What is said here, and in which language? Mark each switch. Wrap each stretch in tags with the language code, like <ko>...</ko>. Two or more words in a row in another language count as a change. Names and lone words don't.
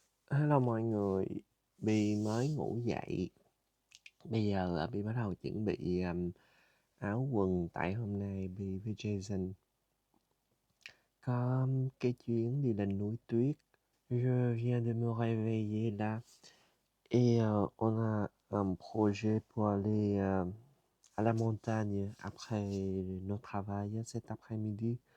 <vi>Hello mọi người, Bi mới ngủ dậy. Bây giờ là Bi bắt đầu chuẩn bị áo quần tại hôm nay Bi với Jason có cái chuyến đi lên núi tuyết.</vi> <fr>Je viens de me réveiller là et on a un projet pour aller à la montagne après notre travail cet après-midi.</fr>